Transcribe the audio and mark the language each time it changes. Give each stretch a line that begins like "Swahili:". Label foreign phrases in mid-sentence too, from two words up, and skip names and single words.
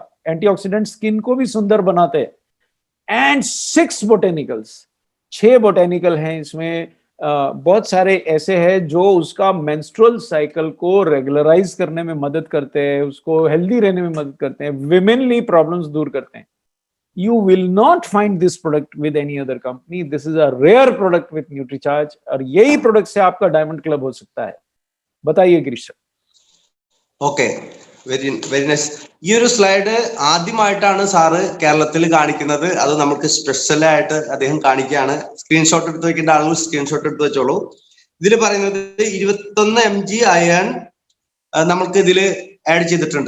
Hindi: एंटीऑक्सीडेंट स्किन को भी सुंदर बनाते हैं. एंड 6 बोटेनिकल्स, 6 बोटेनिकल हैं इसमें. बहुत सारे ऐसे हैं जो उसका
English: menstrual cycle
Hindi: को रेगुलराइज करने में मदद करते हैं, उसको हेल्दी रहने में मदद करते हैं,
English: womenly problems
Hindi: दूर करते हैं.
English: You will not find this product with any other company. This is a rare product with NutriCharge,
Hindi: और यही प्रोडक्ट से आपका
English: Diamond Club
Hindi: हो सकता है. बताइए गिरीश सर.
English: Okay, very very nice.
Malayalam: ഈ ഒരു സ്ലൈഡ് ആദ്യമായിട്ടാണ് സാറ് കേരളത്തിൽ കാണിക്കുന്നത്. അത് നമുക്ക് സ്പെഷ്യൽ ആയിട്ട് അദ്ദേഹം കാണിക്കുകയാണ്. സ്ക്രീൻഷോട്ട് എടുത്ത് വെക്കേണ്ട ആളുകൾ സ്ക്രീൻഷോട്ട് എടുത്ത് വെച്ചോളൂ. ഇതിൽ പറയുന്നത് 21 mg അയൺ നമുക്ക് ഇതിൽ ആഡ് ചെയ്തിട്ടുണ്ട്.